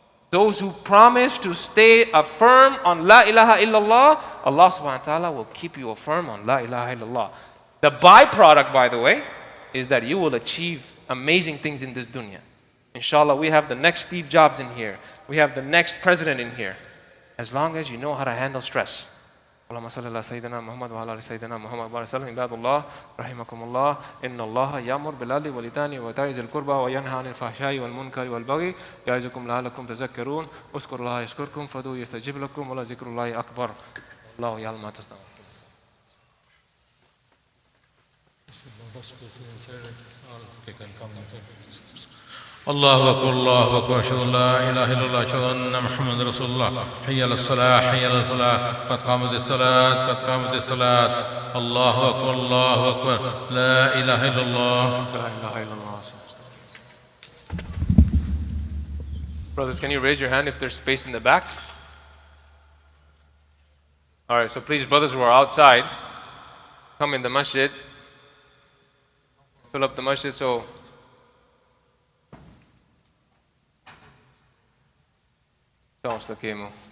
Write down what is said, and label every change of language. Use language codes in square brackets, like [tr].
[en] Those who promise to stay firm on La ilaha illallah, Allah subhanahu wa ta'ala will keep you firm on La ilaha illallah. The byproduct, by the way, is that you will achieve amazing things in this dunya. Inshallah, we have the next Steve Jobs in here. We have the next president in here. As long as you know how to handle stress. [ar] اللهم صل على سيدنا محمد وعلى آل سيدنا محمد وبارك وسلم عباد الله رحمكم الله إن الله يأمر بالعدل والإحسان وإيتاء ذي القربى وينهى عن الفحشاء والمنكر والبغي يعظكم لعلكم تذكرون اذكروا الله يذكركم فادعوه يستجب لكم ولذكر الله أكبر الله يعلم ما تصنعون. الله أكبر الله أكبر أشهد أن لا إله إلا الله أشهد أن محمد رسول الله حي على الصلاة حي على الفلاح قد قامت الصلاة قد قامت الصلاة الله أكبر الله أكبر لا إله إلا الله لا إله إلا الله. [en] Brothers, can you raise your hand if there's space in the back? All right, so please, brothers who are outside, come in the masjid. Fill up the masjid so [ar] استقيموا.